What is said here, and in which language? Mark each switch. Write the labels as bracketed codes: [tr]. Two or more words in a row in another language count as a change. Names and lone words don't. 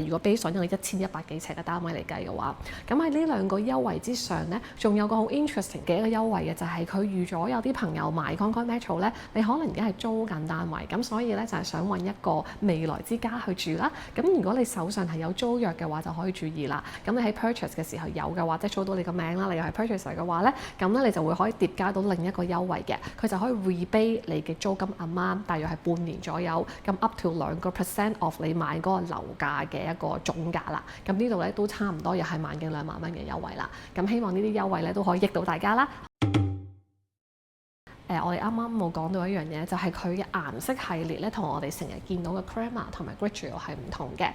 [yue] 如果 [en] base on [yue] 一個1100幾尺嘅單位嚟計嘅話，咁喺呢2個優惠之上咧，仲有個好 interesting 嘅一個優惠嘅，就係佢預咗有啲朋友買 Concord Metro 咧，你可能而家係租緊單位，咁所以咧就係想揾一個未來之家去住啦。咁如果你手上係有租約嘅話，就可以注意啦。咁你喺 purchase 嘅時候有嘅話，即係租到你個名啦，你又係 purchaser 嘅話咧，咁咧你就會可以疊加到另一個優惠嘅，佢就可以 rebate 你嘅租金 amount， 大約係半年左右，咁 [en] up to 2% of [yue] 你買嗰個樓價嘅一個總價啦。咁呢度咧都差唔多又係1幾2萬蚊嘅優惠啦。咁希望呢啲優惠咧都可以益到大家啦。我哋啱啱冇講到一樣嘢，就係佢嘅顏色系列咧，同我哋成日見到嘅 Crema 同埋 Grigio 係唔同嘅。